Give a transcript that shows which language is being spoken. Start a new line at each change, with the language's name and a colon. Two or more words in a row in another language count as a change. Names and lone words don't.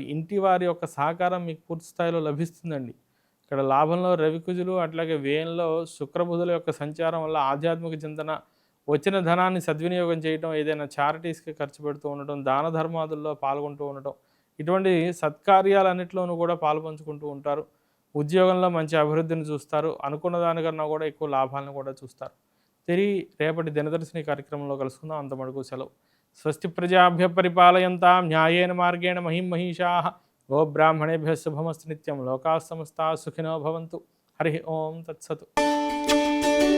Telugu: ఇంటి వారి యొక్క సహకారం మీకు పూర్తి స్థాయిలో లభిస్తుందండి. ఇక్కడ లాభంలో రవికుజులు, అట్లాగే వ్యయంలో శుక్రబుధుల యొక్క సంచారం వల్ల ఆధ్యాత్మిక చింతన, వచ్చిన ధనాన్ని సద్వినియోగం చేయడం, ఏదైనా చారిటీస్కి ఖర్చు పెడుతూ ఉండటం, దాన ధర్మాదుల్లో పాల్గొంటూ ఉండటం, ఇటువంటి సత్కార్యాలన్నింటిలోనూ కూడా పాల్పంచుకుంటూ ఉంటారు. ఉద్యోగంలో మంచి అభివృద్ధిని చూస్తారు. అనుకున్న దానికన్నా కూడా ఎక్కువ లాభాలను కూడా చూస్తారు. తిరిగి రేపటి దినదర్శిని కార్యక్రమంలో కలుసుకుందాం. అంతమటుకు సెలవు.
Sanskrit: స్వస్తి ప్రజాభ్య పరిపాలయంతాం న్యాయేన మార్గేణ మహిం మహిషాః గోబ్రాహ్మణేభ్యः శుభమస్తు నిత్యం. లోకాः సమస్తాः సుఖినో భవంతు. హరి ఓం తత్సతు.